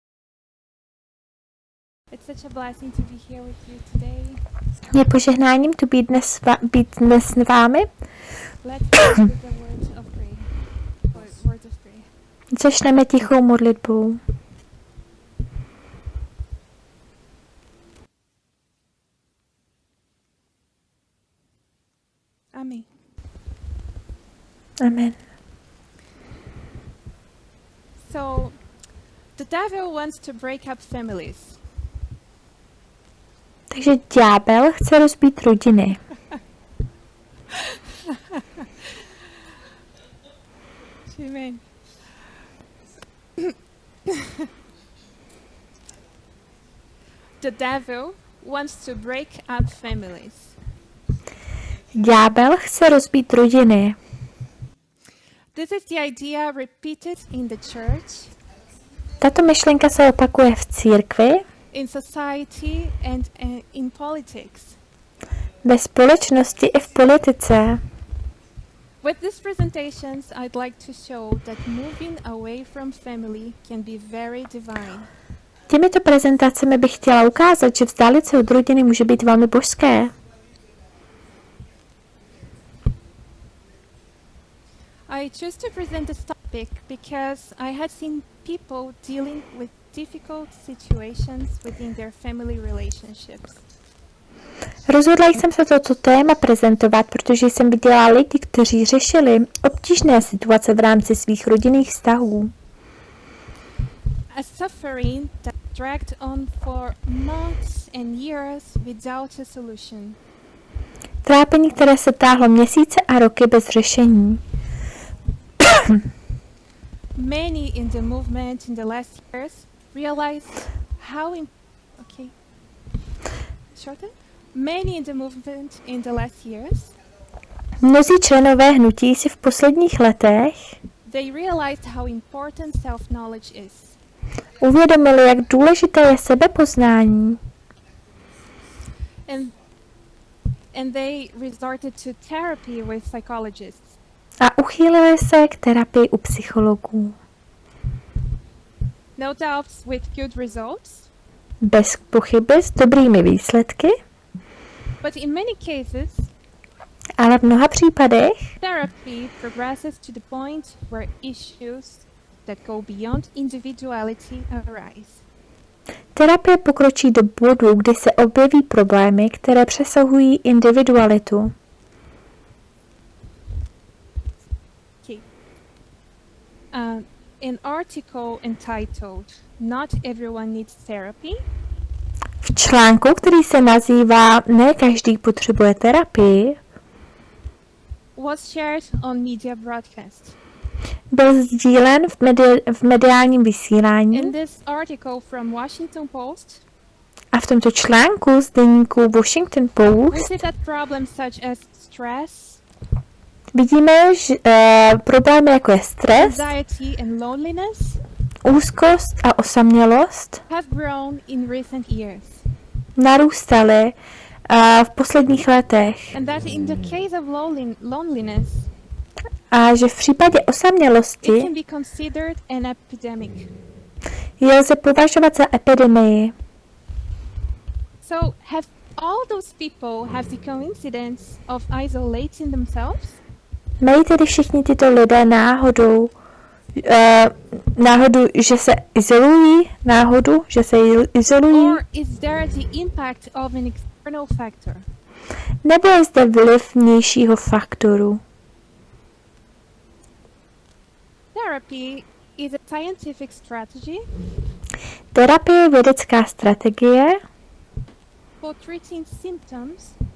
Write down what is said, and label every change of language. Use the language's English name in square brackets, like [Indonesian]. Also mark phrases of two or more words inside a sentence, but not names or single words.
[English] It's such a blessing to be here with you today. [Czech] Je požehnáním tu být dnes s vámi. [English] Let's start with the word of prayer. Word of prayer. [Czech] Začneme tichou modlitbou. Amen. Amen. [English] So, the devil wants to break up families. [Czech] Takže ďábel chce rozbít rodiny. Amen. [English] The devil wants to break up families. [Czech] Ďábel chce rozbít rodiny. [English] This is the idea repeated in the church, [Czech] Tato myšlenka se opakuje v církvi, [English] in society, and in politics. [Czech] ve společnosti i v politice. [English] With these presentations, I'd like to show that moving away from family can be very divine. [Czech] Těmito prezentacemi bych chtěla ukázat, že vzdálit se od rodiny může být velmi božské. [English] I chose to present this topic because I had seen people dealing with difficult situations within their family relationships. [Czech] Rozhodla jsem se toto téma prezentovat, protože jsem viděla lidi, kteří řešili obtížné situace v rámci svých rodinných vztahů. [English] A suffering that dragged on for months and years without a solution. [Czech] Trápení, které se táhlo měsíce a roky bez řešení. [English] Many in the movement in the last years realized how Many in the movement in the last years [Czech] Mnozí členové hnutí si v posledních letech [English] they realized how important self-knowledge is. [Czech] uvědomili, jak důležité je sebepoznání. [English] And they resorted to therapy with psychologists. [Czech] A uchýlili se k terapii u psychologů. [English] No doubts with good results. [Czech] Bez pochyby s dobrými výsledky, [English] But in many cases, [Czech] ale v mnoha případech [English] therapy progresses to the point where issues that go beyond individuality arise. [Czech] terapie pokročí do bodu, kdy se objeví problémy, které přesahují individualitu. [English] An article entitled "Not Everyone Needs Therapy" [Czech] V článku, který se nazývá Ne každý potřebuje terapii, [English] was shared on media broadcast. [Czech] byl sdílen v mediálním vysílání [English] In this article from Washington Post, [Czech] a v tomto článku z deníku Washington [English] we [Czech] Post [English] see that problems such as stress, [Czech] vidíme, že problémy jako je stres, [English] anxiety, and loneliness [Czech] úzkost a osamělost [English] have grown in recent years. [Czech] narůstaly v posledních letech [English] And that in the case of loneliness, [Czech] a že v případě [English] it [Czech] osamělosti [English] can be considered an epidemic. [Czech] je lze považovat za epidemii. [English] So have all those people have the coincidence of isolating themselves? [Czech] Mají tedy všichni tyto lidé náhodu, že se izolují, [English] Or is there the impact of an external factor? [Czech] Nebo je zde vliv vnějšího faktoru? [English] Therapy is a scientific strategy [Czech] Terapie je vědecká strategie [English] for treating symptoms